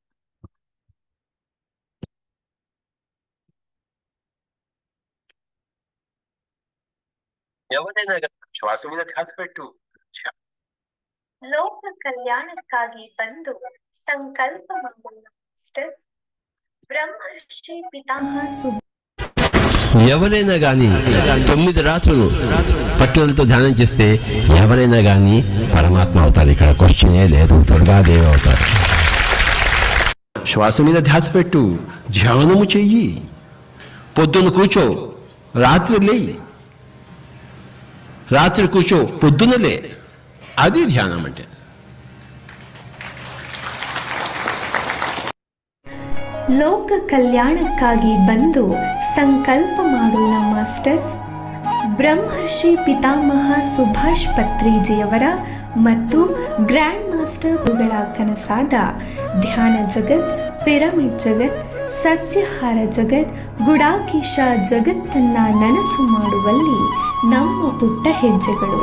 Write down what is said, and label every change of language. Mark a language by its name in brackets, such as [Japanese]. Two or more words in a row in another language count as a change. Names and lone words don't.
[Kannada] ಶ್ವಾಸ ಮೇಲೆ ಧ್ಯಾಸಪಟ್ಟು ಲೋಕ ಕಲ್ಯಾಣಕ್ಕಾಗಿ ಬಂದು ಸಂಕಲ್ಪ ಮಾಡುವ బ్రహ్మర్షి పితామహ [Telugu] ఎవరైనా కానీ 9 రాత్రులు పట్టుదలతో ధ్యానం చేస్తే ఎవరైనా కానీ పరమాత్మ అవుతారు. ఇక్కడ క్వశ్చనే లేదు, దుర్గాదేవి అవుతారు. శ్వాస మీద ధ్యాస పెట్టు, ధ్యానము చెయ్యి. పొద్దున కూర్చో, రాత్రి లేయి. రాత్రి కూర్చో, పొద్దున లే. అది ధ్యానం అంటే. [Kannada] ಲೋಕ ಕಲ್ಯಾಣಕ್ಕಾಗಿ ಬಂದು ಸಂಕಲ್ಪ ಮಾಡೋಣ ಮಾಸ್ಟರ್ಸ್. ಬ್ರಹ್ಮರ್ಷಿ ಪಿತಾಮಹ ಸುಭಾಷ್ ಪತ್ರಿಜಿಯವರ ಮತ್ತು ಗ್ರ್ಯಾಂಡ್ ಮಾಸ್ಟರ್ ಗುರುಗಳ ಕನಸಾದ ಧ್ಯಾನ ಜಗತ್, ಪಿರಮಿಡ್ ಜಗತ್, ಸಸ್ಯಾಹಾರ ಜಗತ್, ಗುಡಾಕೀಶ ಜಗತ್ತನ್ನು ನನಸು ಮಾಡುವಲ್ಲಿ ನಮ್ಮ ಪುಟ್ಟ ಹೆಜ್ಜೆಗಳು.